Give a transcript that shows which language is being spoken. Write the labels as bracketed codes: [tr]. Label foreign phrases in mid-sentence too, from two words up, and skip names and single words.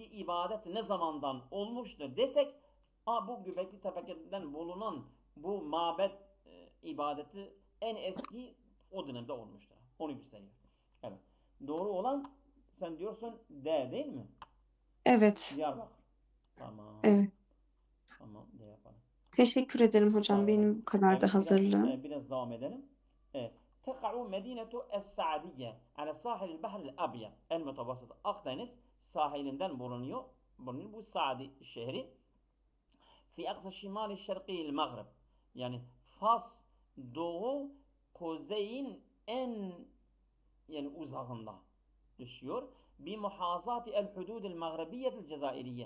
[tr] eski ibadet ne zamandan olmuştur desek, bu Göbekli Tepe'den bulunan bu mabed ibadeti en eski o dönemde olmuştur. Onu gösteriyor. Evet. Doğru olan sen diyorsun D değil mi? Evet. Diyarbakır. Tamam. Evet. Tamam. D yapalım. Teşekkür ederim Rica hocam. ederim. Benim bu kadar da Evet, hazırlığım. biraz devam edelim. [ar] تقع مدينة السعدية على ساحل البحر الأبيض المتوسط. [tr] Akdeniz sahilinden bulunuyor. Bu Saadi şehri. [ar] في أقصى شمال شرق المغرب. [tr] Yani Fas doğu kuzeyin en yani uzağında düşüyor. [ar] بمحاذاة الحدود المغربية الجزائرية.